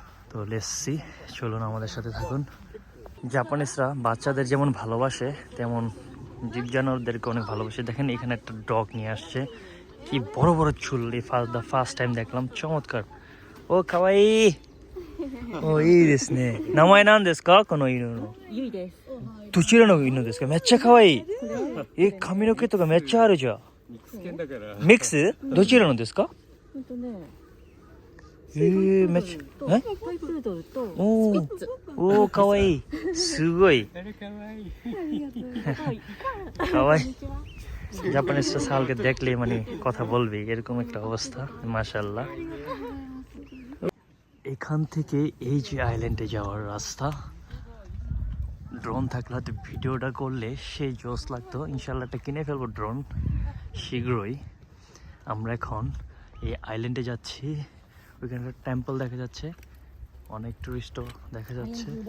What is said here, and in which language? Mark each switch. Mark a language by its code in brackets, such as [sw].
[bn] তো [en] let's see, [bn] চলুন আমাদের সাথে থাকুন। জাপানিজরা বাচ্চাদের যেমন ভালোবাসে তেমন জীব জানোয়ারদেরকে অনেক ভালোবাসে। দেখেন এখানে একটা ডগ নিয়ে আসছে, কি বড় বড় চুল, ফার্স্ট টাইম দেখলাম, চমৎকার। [ja] ও কাওয়াই, ওいいですね。名前なんですかこの犬の？ゆいです。どちらの犬ですか？めっちゃ可愛い。髪の毛とかめっちゃあるじゃん。ミックス？どちらのですか？めっちゃトイプードルとおーかわいい、すごいかわいい। [bn] জাপানিজরা সালকে দেখলে মানে কথা বলবি, এরকম একটা অবস্থা, মাশাআল্লাহ। এখান থেকে এই যে আইল্যান্ডে যাওয়ার রাস্তা, ড্রোন থাকলে হয়তো ভিডিওটা করলে সেই জোস লাগতো। ইনশাল্লাহ একটা কিনে ফেলবো ড্রোন শীঘ্রই। আমরা এখন এই আইল্যান্ডে যাচ্ছি, ওইখানে একটা টেম্পল দেখা যাচ্ছে, অনেক টুরিস্টও দেখা যাচ্ছে।